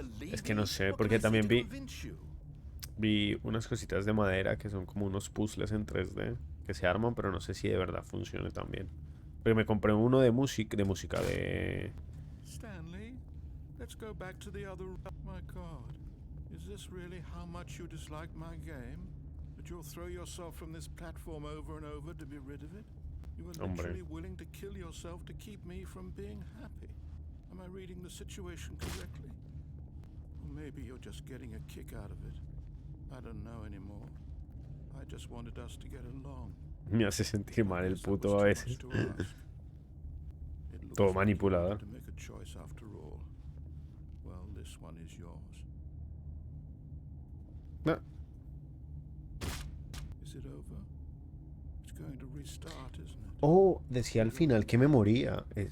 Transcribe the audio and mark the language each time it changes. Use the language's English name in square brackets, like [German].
[Spanish] Es que no sé, porque también vi unas cositas de madera que son como unos puzzles en 3D que se arman, pero no sé si de verdad funcione también. Porque me compré uno de música de... [English] Stanley, let's go back to the other. My God, is this really how much you dislike my game? That you'll throw yourself from this platform over and over to be rid of it? You were literally willing to kill yourself to keep me from being happy. Am I reading the situation correctly? Or maybe you're just getting a kick out of it. I don't know anymore. I just wanted us to get along. [Spanish] Me hace sentir mal el puto a veces. Todo manipulado. [English] To make a choice after all. Well, this one is yours. [Spanish] No. [English] Is it over? It's going to restart, isn't it? [Spanish] Oh, decía al final que me moría.